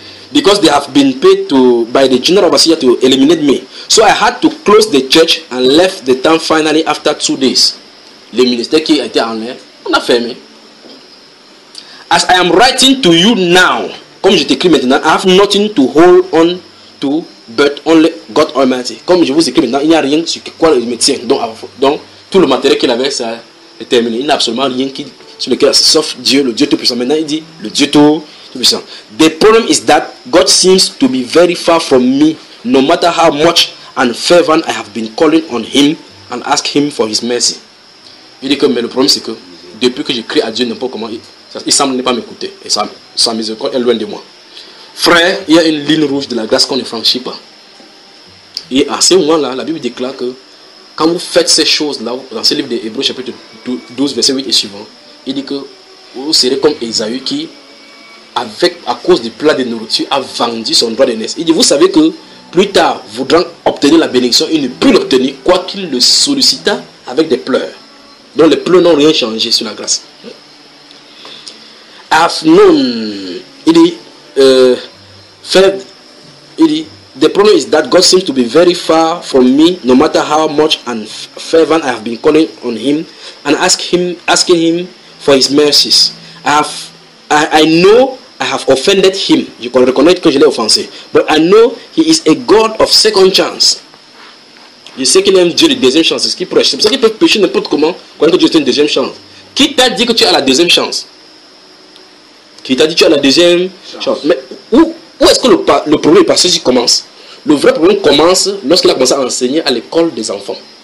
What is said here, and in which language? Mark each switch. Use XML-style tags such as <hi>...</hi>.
<en>Because they have been paid to by the general overseer to eliminate me. So I had to close the church and left the town finally after 2 days.</en> <fr>Le ministère qui était en l'air, on a fermé.</fr> <en>As I am writing to you now,</en> <fr>comme je t'écris maintenant,</fr> <en>I have nothing to hold on to. But only God Almighty.</en> <fr>Comme je vous écris maintenant, il n'y a rien sur quoi il me tient. Donc tout le matériel qu'il avait, ça est terminé. Il n'y a absolument rien qui, sur lequel, sauf Dieu, le Dieu Tout-Puissant. Maintenant, il dit, le Dieu Tout-Puissant.</fr> <en>The problem is that God seems to be very far from me, no matter how much and fervent I have been calling on Him and ask Him for His mercy.</en> <fr>Il dit que, mais le problème, c'est que, depuis que je crie à Dieu, n'importe comment, il semble ne pas m'écouter. Et sa miséricorde est loin de moi. Frère, il y a une ligne rouge de la grâce qu'on ne franchit pas. Et à ce moment-là, la Bible déclare que quand vous faites ces choses-là, dans ce livre des Hébreux, chapitre 12, verset 8 et suivant, il dit que vous serez comme Esaü qui, à cause du plat de nourriture, a vendu son droit de naissance. Il dit, vous savez que plus tard, voudrant obtenir la bénédiction, il ne put l'obtenir, quoi qu'il le sollicita avec des pleurs. Donc les pleurs n'ont rien changé sur la grâce. Afnoun, il dit,</fr> <en>the problem is that God seems to be very far from me, no matter how much and fervent I have been calling on Him and asking Him for His mercies. I know I have offended Him. You can</en> <fr>reconnaître que je l'ai offensé.</fr> <en>But I know He is a God of second chance.</en> <fr>Je sais qu'il aime Dieu de deuxième chance. C'est ce qu'il prêche. C'est pour ça qu'il peut prêcher n'importe comment, quand Dieu est une deuxième chance. Qui t'a dit que tu as la deuxième chance? Qui t'a dit que tu as la deuxième chance? Mais où est-ce que le problème est passé si commence? Le vrai problème commence lorsqu'il a commencé à enseigner à l'école des enfants.</fr>